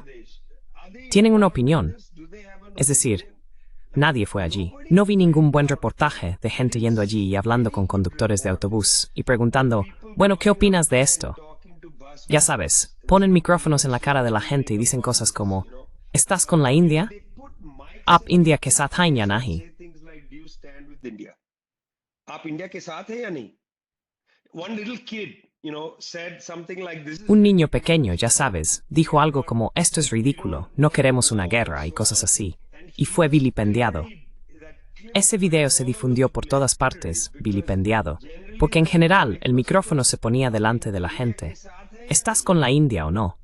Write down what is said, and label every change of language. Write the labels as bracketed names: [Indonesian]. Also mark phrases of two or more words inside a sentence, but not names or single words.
[Spanish] Tienen una opinión. Es decir, nadie fue allí. No vi ningún buen reportaje de gente yendo allí y hablando con conductores de autobús y preguntando, bueno, ¿qué opinas de esto? Ya sabes, ponen micrófonos en la cara de la gente y dicen cosas como, ¿Estás con la India? [Hindi] आप इंडिया के साथ हैं या नहीं? आप इंडिया के साथ हैं या नहीं? [English] One little kid, said something like this. [Spanish] Un niño pequeño, ya sabes, dijo algo como esto es ridículo, no queremos una guerra y cosas así, y fue vilipendiado. Ese video se difundió por todas partes, vilipendiado, porque en general el micrófono se ponía delante de la gente. ¿Estás con la India o no?